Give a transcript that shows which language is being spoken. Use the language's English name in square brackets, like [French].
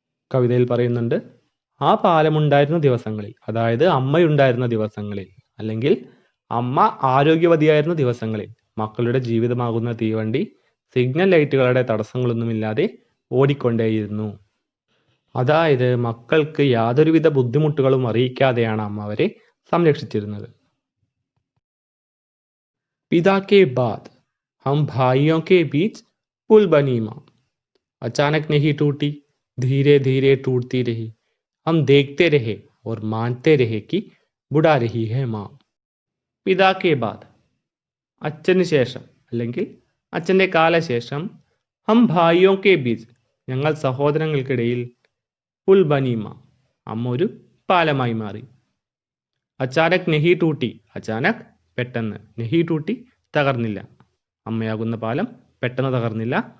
[Malayalam] കവിതയിൽ പറയുന്നുണ്ട്, ആ പാലമുണ്ടായിരുന്ന ദിവസങ്ങളിൽ, അതായത് അമ്മയുണ്ടായിരുന്ന ദിവസങ്ങളിൽ, അല്ലെങ്കിൽ അമ്മ ആരോഗ്യവതിയായിരുന്ന ദിവസങ്ങളിൽ മക്കളുടെ ജീവിതമാകുന്ന തീവണ്ടി സിഗ്നൽ ലൈറ്റുകളുടെ തടസ്സങ്ങളൊന്നുമില്ലാതെ ഓടിക്കൊണ്ടേയിരുന്നു. അതായത് മക്കൾക്ക് യാതൊരുവിധ ബുദ്ധിമുട്ടുകളും അറിയിക്കാതെയാണ് അമ്മ അവരെ സംരക്ഷിച്ചിരുന്നത്. [Hindi] पिता के बाद हम भाइयों के बीच पुल बनी माँ, अचानक नहीं टूटी, धीरे धीरे टूटती रही. हम देखते रहे और मानते रहे कि बुढ़ा रही है माँ. പിതാ കെ ബാദ് [Malayalam] അച്ഛന് ശേഷം, അല്ലെങ്കിൽ അച്ഛൻ്റെ കാലശേഷം, [Hindi] ഹം ഭായിയോ കെ ബീച്ച് [Malayalam] ഞങ്ങൾ സഹോദരങ്ങൾക്കിടയിൽ, [Hindi] പുൽ ബനി മാ [Malayalam] അമ്മ ഒരു പാലമായി മാറി. [Hindi] അച്ചാനക് നെഹി ടൂട്ടി [Malayalam] അച്ചാനക് പെട്ടെന്ന്, നെഹി ടൂട്ടി തകർന്നില്ല, അമ്മയാകുന്ന പാലം പെട്ടെന്ന് തകർന്നില്ല.